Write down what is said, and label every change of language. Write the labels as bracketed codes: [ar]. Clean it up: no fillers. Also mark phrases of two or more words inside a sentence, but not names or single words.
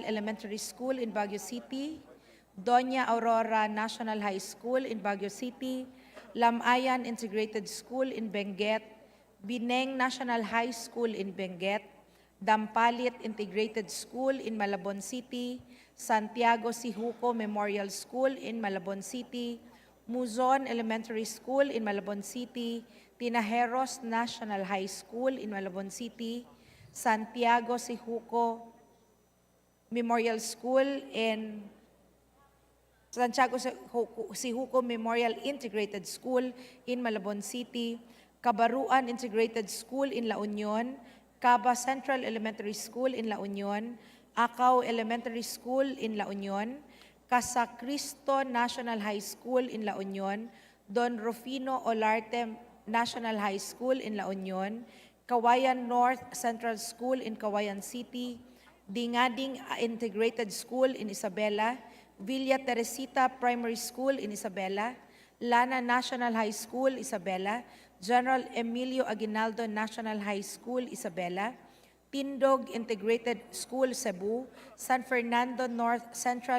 [en] Elementary School in Baguio City, Doña Aurora National High School in Baguio City, Lamayan Integrated School in Benguet, Bineng National High School in Benguet, Dampalit Integrated School in Malabon City, Santiago Sihuco Memorial School in Malabon City, Muzon Elementary School in Malabon City, Tinajeros National High School in Malabon City, Santiago Sihuco Memorial School in Santiago Sihuco Memorial Integrated School in Malabon City, Cabaruan Integrated School in La Union, Caba Central Elementary School in La Union, Acao Elementary School in La Union, Casa Cristo National High School in La Union, Don Rufino Olarte National High School in La Union, Kawayan North Central School in Kawayan City, Dingading Integrated School in Isabela, Villa Teresita Primary School in Isabela, Lana National High School, Isabela, General Emilio Aguinaldo National High School, Isabela, Tindog Integrated School, Cebu, San Fernando North Central